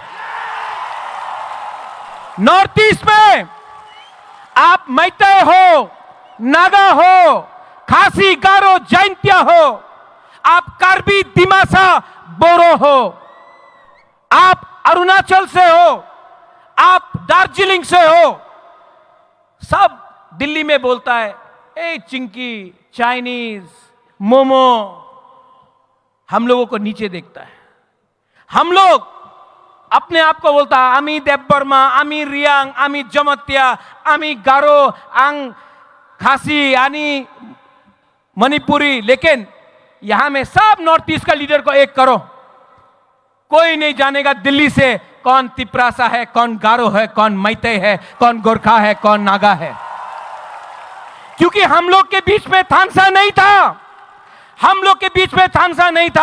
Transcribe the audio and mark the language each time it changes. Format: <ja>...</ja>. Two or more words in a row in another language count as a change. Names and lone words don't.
<en>North East</en> <hi>में आप मैतेई हो, नागा हो, खासी, गारो, जैंतिया हो, आप कार्बी, दिमासा, बोरो हो, आप अरुणाचल से हो, आप दार्जिलिंग से हो, सब दिल्ली में बोलता है ए चिंकी, चाइनीज, मोमो। हम लोगों को नीचे देखता है। हम लोग अपने आप को बोलता है आमी देवबर्मा, आमी रियांग, आमी जमत्या, आमी गारो, आंग खासी, आनी मणिपुरी। लेकिन यहां में सब</hi> <en>North East</en> <hi>का लीडर को एक करो, कोई नहीं जानेगा दिल्ली से कौन तिपरासा है, कौन गारो है, कौन मैते है, कौन गोरखा है, कौन नागा है। क्योंकि हम लोग के बीच में थानसा नहीं था, हम लोग के बीच में थानसा नहीं था।</hi>